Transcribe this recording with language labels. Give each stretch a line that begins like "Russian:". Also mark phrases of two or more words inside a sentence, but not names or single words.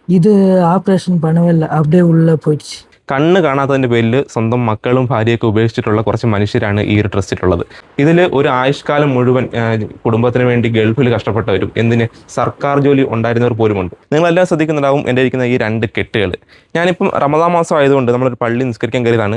Tamil: இது ஆபரேஷன் பண்ணவே இல்ல அப்படியே உள்ள போயிடுச்சு.
Malayalam: കണ്ണ് കാണാത്തതിൻ്റെ പേരിൽ സ്വന്തം മക്കളും ഭാര്യയൊക്കെ ഉപേക്ഷിച്ചിട്ടുള്ള കുറച്ച് മനുഷ്യരാണ് ഈ ഒരു ട്രസ്റ്റിലുള്ളത്. ഇതിൽ ഒരു ആയുഷ്കാലം മുഴുവൻ കുടുംബത്തിന് വേണ്ടി ഗൾഫിൽ കഷ്ടപ്പെട്ടവരും എന്തിന് സർക്കാർ ജോലി ഉണ്ടായിരുന്നവർ പോലുമുണ്ട്. നിങ്ങളെല്ലാം ശ്രദ്ധിക്കുന്നുണ്ടാവും എൻ്റെ ഇരിക്കുന്ന ഈ രണ്ട് കെട്ടുകൾ. ഞാനിപ്പം റമദാൻ മാസം ആയതുകൊണ്ട് നമ്മളൊരു പള്ളി നിസ്കരിക്കാൻ കയറിയതാണ്.